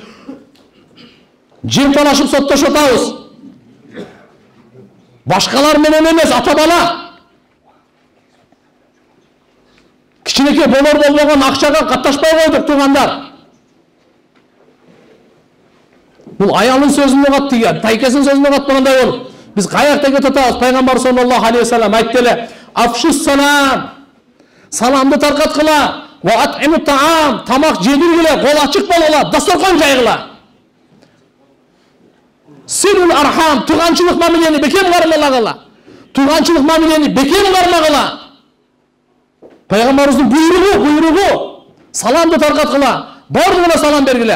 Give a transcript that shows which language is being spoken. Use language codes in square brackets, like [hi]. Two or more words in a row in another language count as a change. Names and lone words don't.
[ky] Жер талашып соттошуп атабыз. Башкалар менен эмес, ата бала. Кичинекей болор болбогон акчага катташпай койдук тугандар. Бул аялдын сөзүнө кат тиги, тайкесинин сөзүнө катпагандай болуп. Биз каякта кетип атабыз? Пайгамбар [ar] صلى الله عليه وسلم [ky] айтты эле: [ar] "أفشوا السلام." [ky] Саламды таркаткыла, [ar] وأطعموا الطعام, [ky] тамак жедиргиле, кол ачык болгула, дасторкон жайгыла. [ar] صلوا الأرحام, [ky] туганчылык мамилени бекем кармагыла. Туганчылык мамилени бекем кармагыла. Пайгамбарыбыздын буйругу, саламды таркаткыла, бардыгына салам бергиле.